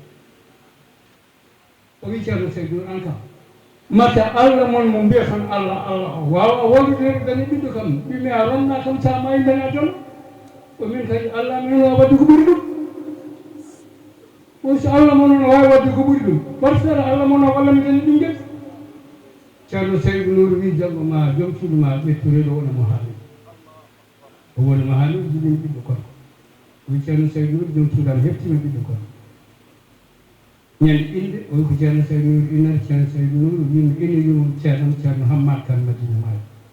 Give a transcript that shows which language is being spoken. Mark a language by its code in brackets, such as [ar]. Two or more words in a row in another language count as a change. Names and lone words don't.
[ff] o wi Ceerno Seydou an kam mata Allah mon mo mbiya tan Allah Allah o wawa wallude gani ɓiɗɗo kam ɓimi a ronna kam sa mayi daña jon o min kadi Allah min wawa wadde ko ɓuuri ɗum o so Allah mon no wawi wadde ko ɓuuri ɗum [fr] par ce que [ff] Allah mon o walla mi dani ɓinguel Ceerno Seydou Nour wi janggo ma joom suudu ma ɓettureɗo wonamo haali o wonamo haali o jiɗini ɓiɗɗo kon o wi Ceerno Seydou Nour joom suudam heftima ɓiɗɗo kon ñande inde o wi ko Ceerno Seydou Nour innata Ceerno Seydou Nour wimo ine yimo Ceerno Hammad Kane Madina Maayo